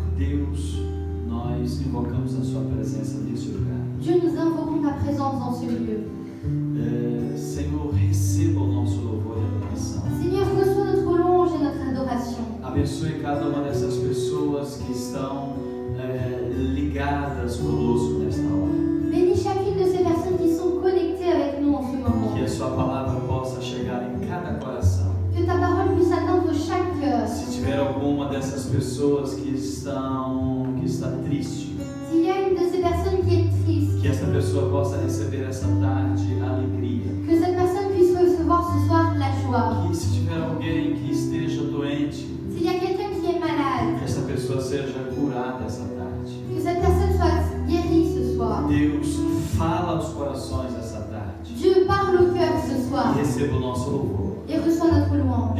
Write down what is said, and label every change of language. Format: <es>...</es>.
<pt>Deus, nós invocamos a sua presença nesse lugar.</pt> <fr>Dieu, nous invoquons ta présence dans ce lieu.</fr> <pt>Senhor, receba o nosso louvor e adoração.</pt> <fr>Seigneur, reçois notre louange et notre adoration.</fr> <pt>Abençoe cada uma dessas pessoas que estão ligadas conosco nesta hora.</pt> <fr>Bénis chacune de ces personnes qui sont connectées avec nous en ce moment.</fr> <pt>Que a sua palavra possa chegar em cada coração.</pt> <fr>Que ta parole puisse atteindre chaque cœur.</fr> <pt>Se tiver alguma dessas pessoas que está triste,</pt> <fr>S'il y a une de ces personnes qui est triste,</fr> <pt>que essa pessoa possa receber essa tarde alegria.</pt> <fr>que cette personne puisse recevoir ce soir la joie.</fr> <pt>Que se tiver alguém que esteja doente,</pt> <fr>S'il y a quelqu'un qui est malade,</fr> <pt>que essa pessoa seja curada essa tarde.</pt> <fr>que cette personne soit guérie ce soir.</fr> <pt>Deus, fala aos corações essa tarde.</pt> <fr>Dieu parle au cœur ce soir</fr> <pt>E receba o nosso louvor.</pt> <fr>et reçoit notre louange.</fr>